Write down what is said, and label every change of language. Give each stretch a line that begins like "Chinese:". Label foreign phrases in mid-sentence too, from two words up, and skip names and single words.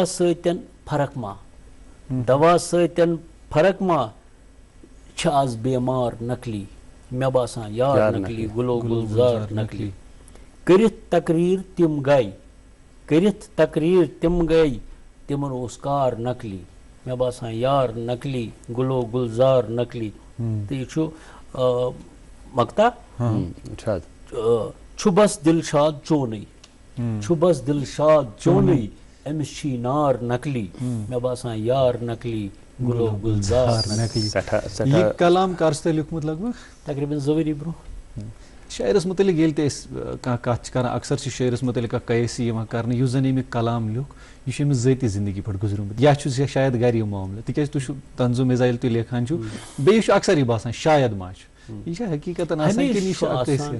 Kashmiri: سۭتۍ فرق ما دوا سۭتۍ فرق ما چھ آز بیمار نقلی مے باسان یار نقلی گلو گلزار نقلی کرتھ تقریر تم گئی کرتھ تقریر تم گئی تمن اوس کار نقلی مے باسان یار نقلی گلو گلزار نقلی تو یہ چھُ مقطع چھُ بس دلشاد چونٕے چھُ بس دلشاد چونٕے أمِس چھی نار نقلی مے باسان یار نقلی گلو گلزار نقلی. یہ کلام کر سے لیکھمت
Urdu: لگ بھگ
Kashmiri: تقریباً 2 ؤری برونٛہہ. شاعرس متعلق ییٚلہِ تہِ أسۍ کانٛہہ کتھ چھِ کران اکثر چھِ شاعرس متعلق اکھ قیاسی یِوان کرنہٕ یُس زن ییٚمیُک کلام لیوٚکھ یہِ چھُ أمِس ذٲتی زندگی پٮ۪ٹھ گُزریومُت یا چھُ شاید گرِ یہِ معاملہٕ تِکیازِ تُہۍ چھِو طنزو مزاحِل تُہۍ لیکھان چھِو بیٚیہِ چھُ اکثر یہِ باسان شاید ما چھُ یہِ چھا حقیٖقتن آسان کِنہٕ یہِ چھُ اکھ حیثیت